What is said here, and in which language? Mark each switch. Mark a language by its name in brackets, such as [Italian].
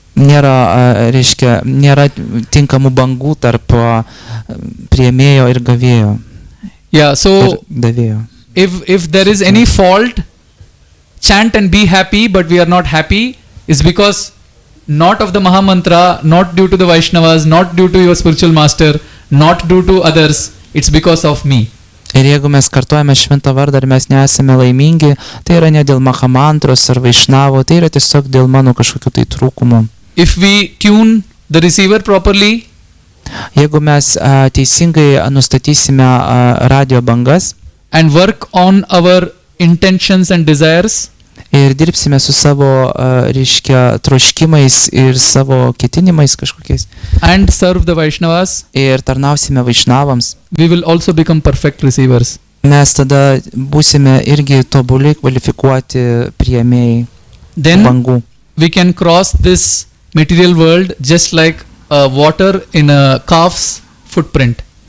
[Lithuanian] Nėra tinkamų bangų tarp priėmėjo ir gavėjo. [English] Yeah, so [Lithuanian] davėjo. [English] if there is any fault, chant and be happy, but we are not happy, is because not of the Mahamantra, not due to the Vaishnavas, not due to your spiritual master, not due to others, it's because of me. [Lithuanian] Ir jeigu mes kartuojame šventą vardą ir mes nesame laimingi, tai yra ne dėl Mahamantros ar Vaišnavo, tai yra tiesiog dėl mano kažkokių tai trūkumų. [English] If we tune the receiver properly, [Lithuanian] jeigu mes teisingai nustatysime radio bangas [English] and work on our intentions and desires, [Lithuanian] ir dirbsime su savo troškimais ir savo ketinimais kažkokiais, [English] and serve the Vaishnavas, [Lithuanian] ir tarnausime Vaišnavams, [English] we will also become perfect receivers. [Lithuanian] mes tada būsime irgi tobulai kvalifikuoti priėmėjai [English] Then [Lithuanian] bangų. [English] we can cross this material world just like water in a calf's footprint.